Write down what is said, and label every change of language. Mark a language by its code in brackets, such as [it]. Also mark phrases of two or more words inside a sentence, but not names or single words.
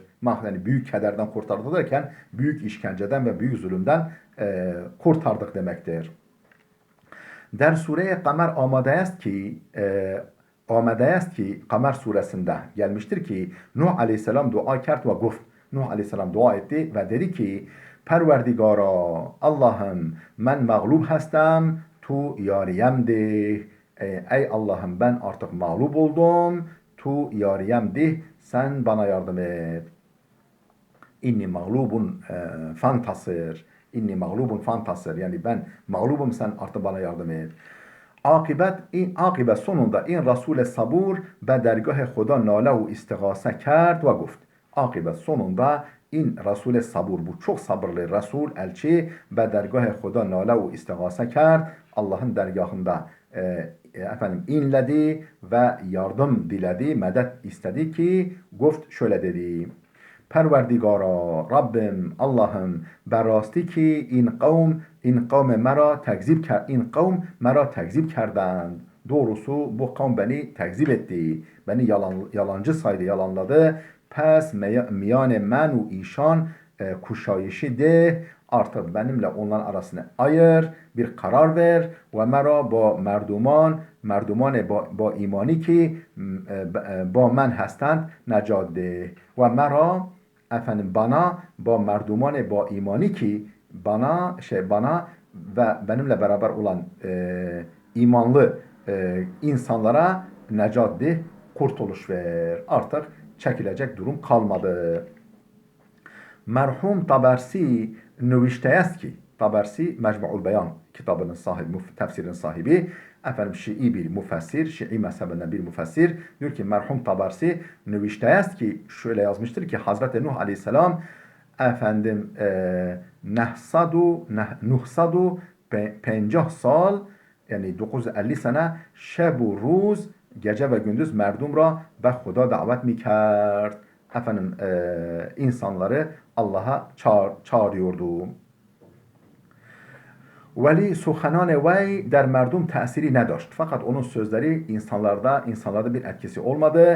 [tr] Yani büyük kederden kurtardık derken büyük işkenceden ve büyük zulümden kurtardık demektir. [fa] در سوره قمر آمده است که [tr] Kamer suresinde gelmiştir ki [fa] Nuh Aleyhisselam دعا کرد و گفت. [tr] Nuh Aleyhisselam dua etti ve dedi ki پروردگارا Allah'ım ben mağlup هستم [fa] تو یاری‌ام ده. [tr] Ey Allah'ım ben artık mağlup oldum. [fa] تو یاری‌ام ده. [tr] Sen bana yardım et. [ar] إني مغلوب فانتصر. إني مغلوب فانتصر. [tr] Yani ben mağlubum, sen artık bana yardım et. [fa] Akibet sonunda این رسول صبور به درگاه خدا ناله و استغاثه کرد و گفت. Akibet sonunda این رسول صبور, [tr] bu çok sabırlı Resul elçi [fa] به درگاه خدا ناله و استغاثه کرد. [tr] Allah'ın dergahında inledi ve yardım diledi, medet istedi ki گفت şöyle dedi. [fa] پروردگارا [tr] Rabbim Allah'ım [fa] براستی ki این قوم مرا تکذیب کرد این قوم مرا تکذیب کردند. [tr] Doğrusu bu kavm beni tekzip etti. Beni yalancı saydı, yalanladı. [fa] پس میان من و ایشان گشایشی ده, [tr] artık benimle onların arasını ayır, bir karar ver. [fa] و مرا با مردمان با ایمانی که با من هستند نجات ده. و مرا [tr] efendim bana [fa] با مردمان با ایمانی [tr] ki bana ve benimle beraber olan imanlı insanlara necat de, kurtuluş ver. Artık çekilecek durum kalmadı. [fa] مرحوم طبرسی نوشته است که, [tr] Tabersi Mecmu'ul Beyan kitabının sahibi, tefsirin sahibi, efendim Şii bir müfessir, Şii mezhebinden bir müfessir, diyor ki [fa] مرحوم طبرسی نوشته است که, [tr] şöyle yazmıştır ki Hazreti Nuh Aleyhisselam efendim [fa] نهصد و 50 سال, [tr] yani 950 sene [fa] شب و روز [tr] gece ve gündüz [fa] مردم را به خدا دعوت می کرد. [tr] Efendim insanları Allah'a çağırıyordu. [fa] ولی سخنان وی در مردم تأثیری نداشت. [tr] Fakat onun sözleri insanlarda bir etkisi olmadı.